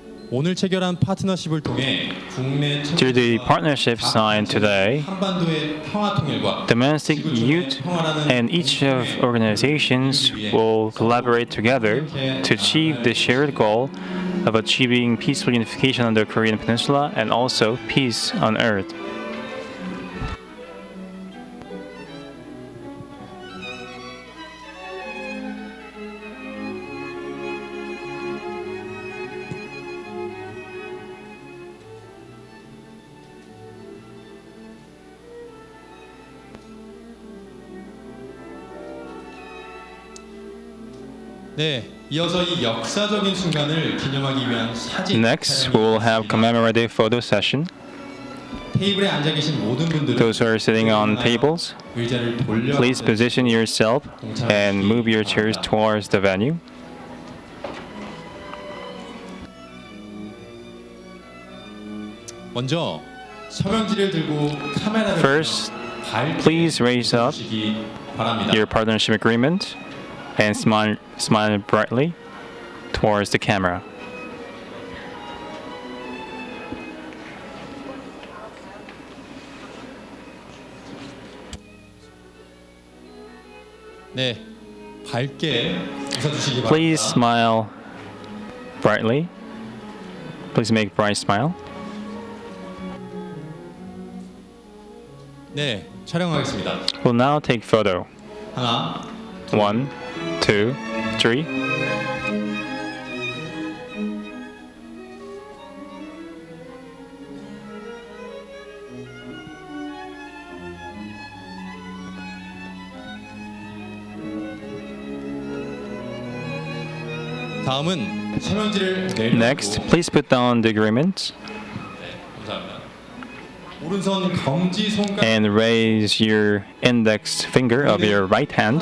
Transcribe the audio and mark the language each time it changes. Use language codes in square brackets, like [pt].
[ko] 오늘 체결한 파트너십을 통해 국내 [en] Through the partnership signed today, [ko] 한반도의 평화 통일과 [en] domestic youth and each of organizations will collaborate together to achieve the shared goal of achieving peaceful unification on the Korean Peninsula and also peace on earth. [ko] 네, 이어서 이 역사적인 순간을 기념하기 위한 사진 [en] Next, we will have commemorative photo session. [ko] 테이블에 앉아 계신 모든 분들은 [en] Those who are sitting on tables, [ko] 의자를 돌려 [en] please position yourself and move your chairs towards the venue. [ko] 먼저 서명지를 들고 카메라를 [en] First, please raise up [ko] 바랍니다. [en] your partnership agreement and smile brightly towards the camera. [ko] 네, 밝게 웃어주시기 바랍니다. [en] Please smile brightly. Please make bright smile. [ko] 네, 촬영하겠습니다. [en] We'll now take photo. [ko] 하나, [en] 1, 2, 3. [ko] 다음은 서명지를 내려놓고 [en] Next, please put down the agreement [ko] 감사합니다. 오른손 검지 손가락 [en] and raise your index finger of your right hand